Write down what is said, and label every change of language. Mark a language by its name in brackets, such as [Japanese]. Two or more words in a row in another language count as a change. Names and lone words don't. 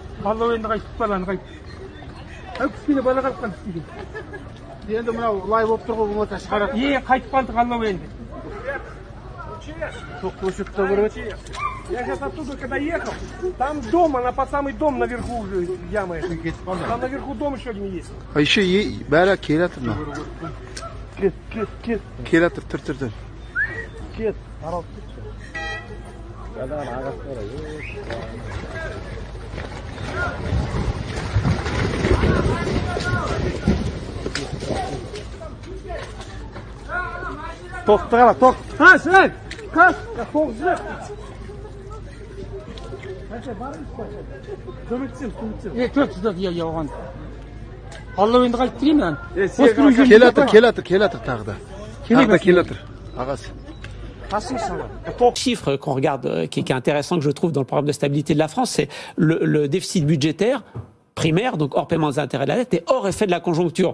[Russian] Я сейчас оттуда, когда ехал, там дом, она под самый дом наверху уже яма. Там наверху дом еще один есть. А еще [Kazakh] бәрі келатыр мына. Кет. Келатыр, тұр. Кет. Ток. [Russian] А, Сань! Как? Ток злеп. [French] Chiffre qu'on regarde, qui est intéressant, que je trouve dans le programme de stabilité de la France, c'est le déficit budgétaire primaire, donc hors paiement des intérêts de la dette, et hors effet de la conjoncture.